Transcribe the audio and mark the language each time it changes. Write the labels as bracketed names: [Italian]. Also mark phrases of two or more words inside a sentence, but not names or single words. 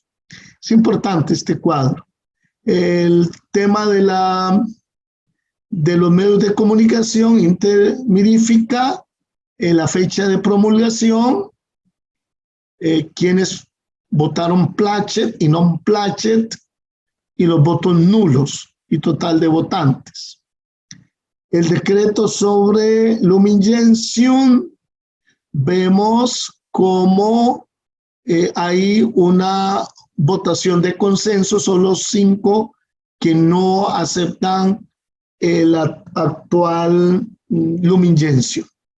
[Spanish] Es importante este cuadro. El tema de los medios de comunicación, Intermirifica, la fecha de promulgación, quienes votaron placet y [Latin] non placet, [Spanish] y los votos nulos y total de votantes. El decreto sobre Lumen Gentium, vemos cómo hay una votación de consenso, son los 5 que no aceptan el actual Lumen Gentium.